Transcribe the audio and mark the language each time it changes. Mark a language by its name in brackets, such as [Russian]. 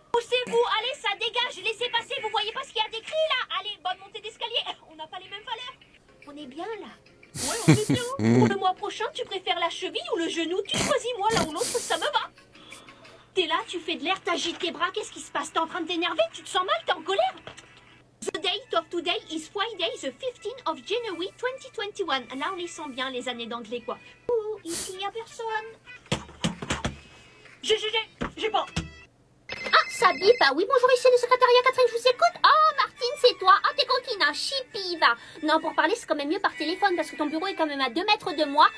[French] Poussez-vous, allez, ça dégage, laissez passer, vous voyez pas ce qu'il y a d'écrit là? Allez, bonne montée d'escalier. On n'a pas les mêmes valeurs. On est bien là. Ouais, on est bien. Pour le mois prochain, tu préfères la cheville ou le genou? Tu choisis, moi, l'un ou l'autre, ça me va. T'es là, tu fais de l'air, t'agites tes bras, qu'est-ce qui se passe? T'es en train de t'énerver? Tu te sens mal? T'es en colère? [English] The date of today is Friday, the 15th of January 2021. [French] Là, on les sent bien, les années d'anglais, quoi. Ouh, ici, il n'y a personne. J'ai pas. Ah, ça bip. Ah oui, bonjour, ici le secrétariat Catherine, je vous écoute. Oh, Martine, c'est toi. Ah, t'es coquine, hein, chippy, va. Non, pour parler, c'est quand même mieux par téléphone, parce que ton bureau est quand même à 2 mètres de moi.